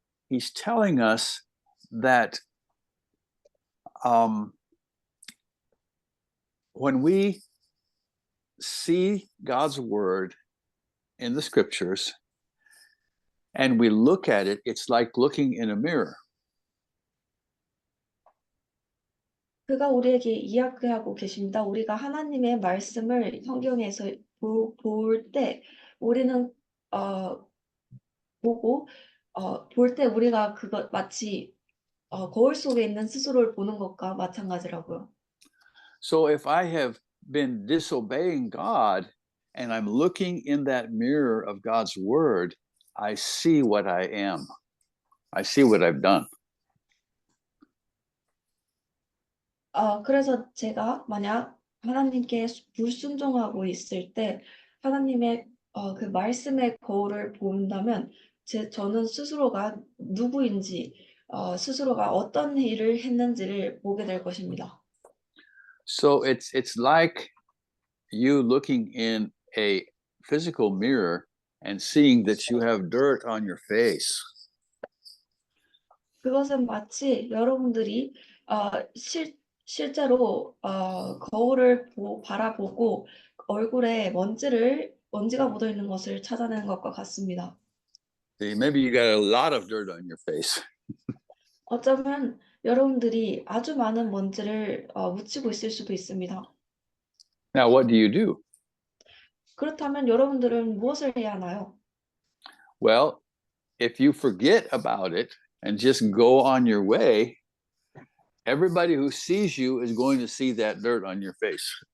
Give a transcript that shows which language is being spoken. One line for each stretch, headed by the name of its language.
English: He's telling us that when we see God's word in the scriptures and we look at it, it's like looking in a mirror.
Korean: 그가 우리에게 이야기하고 계십니다. 우리가 하나님의 말씀을 성경에서 볼 때 우리는 볼 때 우리가 그것 마치 거울 속에 있는 스스로를 보는 것과 마찬가지라고요.
English: So if I have been disobeying God and I'm looking in that mirror of God's word, I see what I am. I see what I've done.
Korean: 그래서 제가 만약 하나님께 불순종하고 있을 때 하나님의 그 말씀의 거울을 본다면 저는 스스로가 누구인지 스스로가 어떤 일을 했는지를 보게 될 것입니다.
English: So it's like you looking in a physical mirror and seeing that you have dirt on your face.
Korean: 그것은 마치 여러분들이 실제로 거울을 바라보고 얼굴에 먼지가 묻어 있는 것을 찾아내는 것과 같습니다.
English: Maybe you got a lot of dirt on your face.
Korean: 어쩌면 여러분들이 아주 많은 먼지를 묻히고 있을 수도 있습니다.
English: Now, what do you do?
Korean: 그렇다면 여러분들은 무엇을 해야 하나요?
English: Well, if you forget about it and just go on your way, everybody who sees you is going to see that dirt on your face.